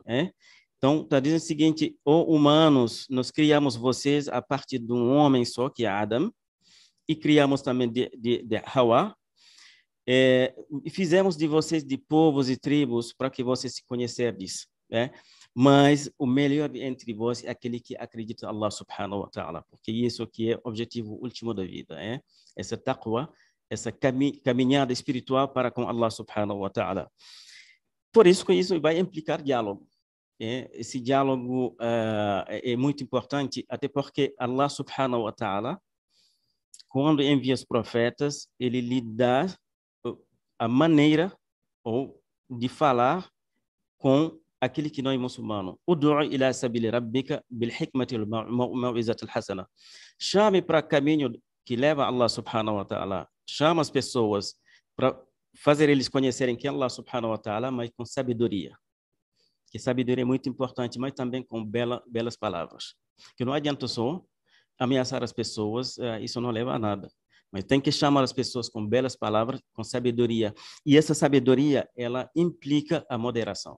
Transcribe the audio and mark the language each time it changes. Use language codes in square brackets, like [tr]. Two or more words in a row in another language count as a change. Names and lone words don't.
[pt] Então, está dizendo o seguinte: humanos, nós criamos vocês a partir de um homem só, que é Adam, e criamos também de Hawa, e fizemos de vocês de povos e tribos para que vocês se conhecerem disso. Mas o melhor entre vós é aquele que acredita em Allah [ar] سبحانه وتعالى, [pt] porque isso aqui é o objetivo último da vida. Essa taqwa, essa caminhada espiritual para com Allah [ar] سبحانه وتعالى. [pt] Por isso que isso vai implicar diálogo. Esse diálogo é muito importante, até porque Allah [ar] سبحانه وتعالى, [pt] quando envia os profetas, ele lhe dá a maneira ou de falar com aquele que não é muçulmano. [ar] ادع إلى سبيل ربك بالحكمة والموعظة الحسنة. [pt] Chame para caminho que leva a Allah [ar] سبحانه وتعالى. [pt] Chama as pessoas para fazer eles conhecerem quem é Allah [ar] سبحانه وتعالى, [pt] mas com sabedoria. Que sabedoria é muito importante, mas também com belas palavras. Que não adianta só ameaçar as pessoas, isso não leva a nada. Mas tem que chamar as pessoas com belas palavras, com sabedoria. E essa sabedoria, ela implica a moderação.